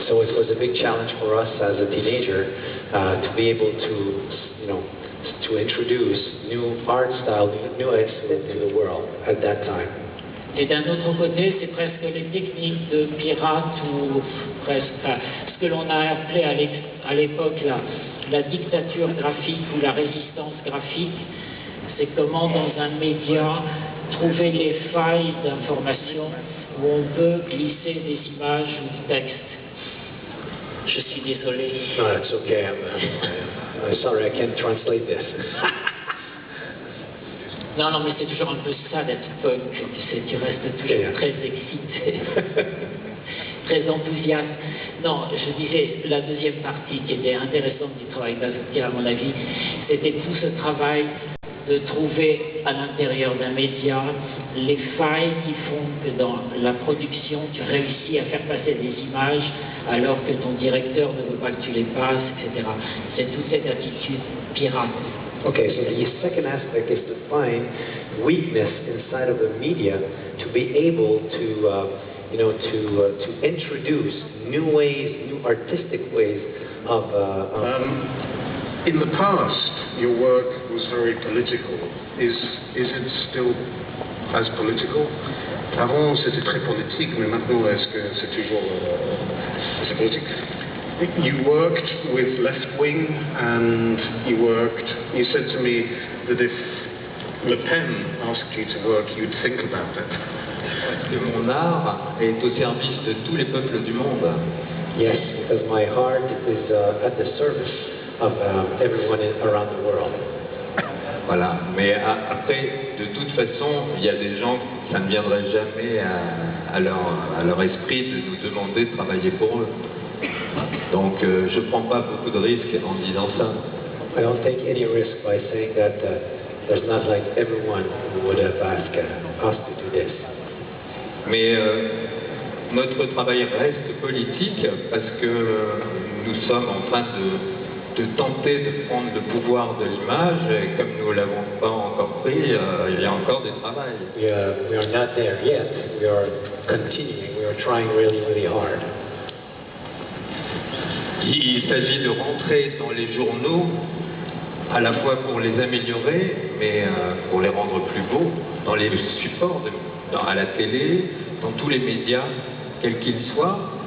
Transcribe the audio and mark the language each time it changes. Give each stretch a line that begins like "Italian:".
English: So it was a big challenge for us as a teenager to be able to, to introduce new art style, new aesthetic in the world at that time.
French: Et d'un autre côté, c'est presque les techniques de pirates ou presque ce que l'on a appelé à l'époque la dictature graphique ou la résistance graphique. C'est comment dans un média trouver les failles d'information où on peut glisser des images ou du texte. Je suis désolé.
English: No, that's okay. I'm sorry, I can't translate this.
French: Non, mais c'est toujours un peu ça d'être punk. Tu restes toujours très excité, très enthousiaste. Non, je disais, la deuxième partie qui était intéressante du travail d'Azouki, à mon avis, c'était tout ce travail de trouver à l'intérieur d'un média les failles qui font que dans la production, tu réussis à faire passer des images alors que ton directeur ne veut pas que tu les passes, etc. C'est toute cette attitude pirate.
English: Okay, so the second aspect is to find weakness inside of the media to be able to, to introduce new ways, new artistic ways of. In the past, your work was very political. Is it still as political?
French: Avant, c'était très politique, mais maintenant, est-ce que c'est toujours c'est politique?
English: You worked with left wing, and you said to me that if Le Pen asked you to work, you'd think about it.
French: Que mon art est au service de tous les peuples du monde.
English: Yes, because my heart is at the service of everyone around the world.
French: Voilà, mais après, de toute façon, il y a des gens, ça ne viendrait jamais à leur esprit de nous demander de travailler pour eux. Donc je ne prends pas beaucoup de risques en disant ça.
English: I don't take any risk by saying that there's not like everyone who would have asked us to do this.
French: Mais notre travail reste politique parce que nous sommes en train de tenter de prendre le pouvoir de l'image et comme nous ne l'avons pas encore pris, il y a encore du travail.
English: We are not there yet. We are continuing. We are trying really, really hard.
French: Il s'agit de rentrer dans les journaux, à la fois pour les améliorer, mais pour les rendre plus beaux, dans les supports, à la télé, dans tous les médias, quels qu'ils soient.